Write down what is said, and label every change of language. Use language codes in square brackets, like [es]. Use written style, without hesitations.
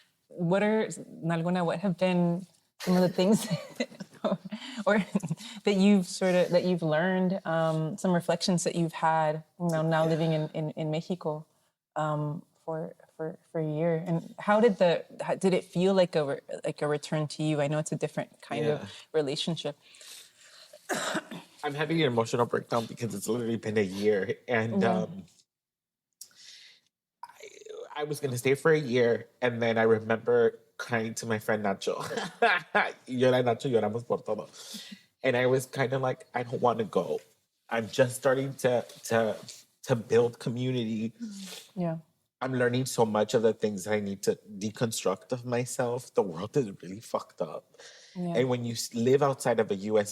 [en] Nalgona, what have been some of the things or that you've learned, some reflections that you've had, now living in Mexico for a year, and how did it feel like a return to you? I know it's a different kind of relationship. I'm having an emotional breakdown because it's literally been a year, and I was going to stay for a year, and then I remember crying to my friend Nacho. [es] Yo y Nacho lloramos por todo. [en] And I was kind of like, I don't want to go. I'm just starting to build community. Yeah. I'm learning so much of the things that I need to deconstruct of myself. The world is really fucked up. Yeah. And when you live outside of a U.S.